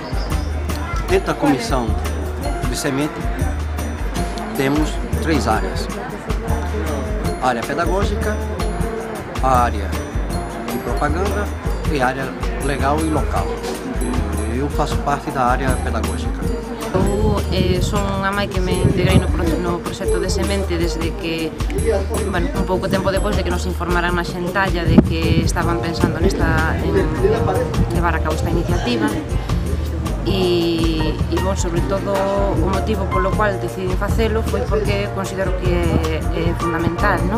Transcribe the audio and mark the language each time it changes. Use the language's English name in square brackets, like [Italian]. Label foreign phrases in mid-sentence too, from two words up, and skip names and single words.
[Portuguese] Dentro da comissão de semente temos 3 áreas: a área pedagógica, a área de propaganda e a área legal e local. Eu faço parte da área pedagógica. [Galician] Eu son a mãe que me integrei no proxecto de semente desde que, bueno, un pouco tempo depois de que nos informaran na Xentalla de que estaban pensando en levar a cabo esta iniciativa e bon, sobre todo o motivo polo cual decidí facelo foi porque considero que é fundamental, non?